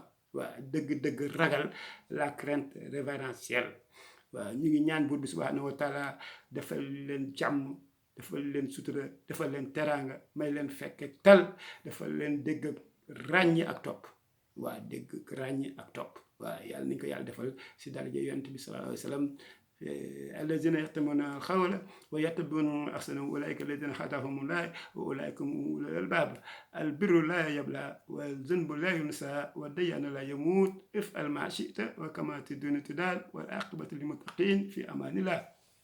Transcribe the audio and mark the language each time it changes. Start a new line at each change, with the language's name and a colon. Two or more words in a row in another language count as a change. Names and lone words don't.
Wolof: waaw dëgg ragal la
French: crainte révérentielle
Wolof: waaw ñu ngi ñaan buur bi
Arabic: سبحانه وتعالى
Wolof: defal leen jàmm defal leen sutura defal leen teraanga may leen fekke tal defal leen dégg ràññi ak topp waaw dégg ràññi ak topp waaw yàlla nañ ko yàlla defal si daraja yonent bi
Arabic: صلى الله عليه وسلم الذين يحتمون القول ويتبعون أحسنه أولئك الذين هداهم الله وأولئك هم أولو الألباب البر لا يبلى والذنب لا ينسى والديان لا يموت افعل ما شئت وكما تدين تدان والعاقبة للمتقين في أمان الله